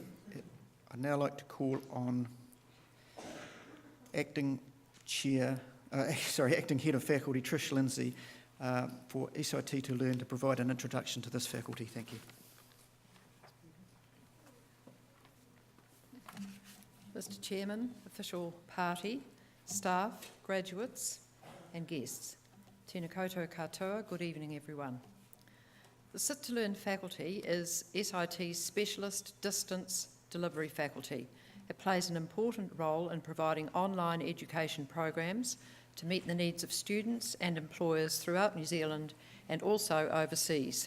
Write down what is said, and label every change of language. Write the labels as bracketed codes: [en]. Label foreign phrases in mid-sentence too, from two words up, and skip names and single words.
[en] I'd now like to call on Acting Head of Faculty, Trish Lindsay, for SIT to Learn to provide an introduction to this faculty. Thank you. Mr. Chairman, official party, staff, graduates and guests. [mi] Tēnā koutou katoa, [en] good evening everyone. The Sit to Learn faculty is SIT's specialist distance delivery faculty. It plays an important role in providing online education programs to meet the needs of students and employers throughout New Zealand and also overseas.